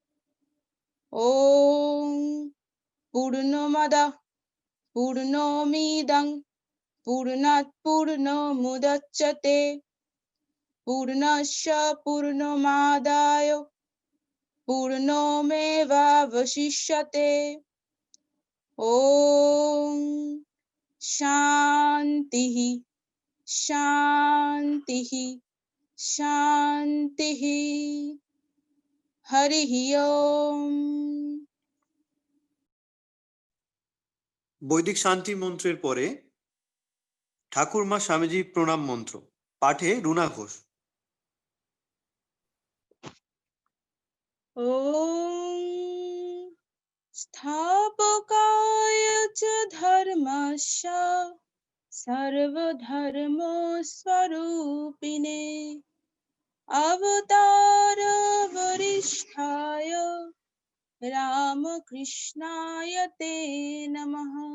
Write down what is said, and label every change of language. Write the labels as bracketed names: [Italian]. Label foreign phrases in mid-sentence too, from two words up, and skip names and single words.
[Sanskrit] ओम पूर्णमदः पूर्णमिदं पूर्णात् पूर्णमुदच्यते पूर्णस्य पूर्णमादाय पूर्णमेवावशिष्यते। ओम शान्तिः शान्तिः शान्तिः। हरिः ओम। [Bangla] বৈদিক শান্তি মন্ত্রের পরে ঠাকুরমা স্বামীজি প্রণাম মন্ত্র পাঠে রুনা ঘোষ। [Sanskrit] ओम स्थापकाय च धर्मस्य सर्वधर्मस्वरूपिणे अवतार वरिष्ठाय रामकृष्णाय ते नमः।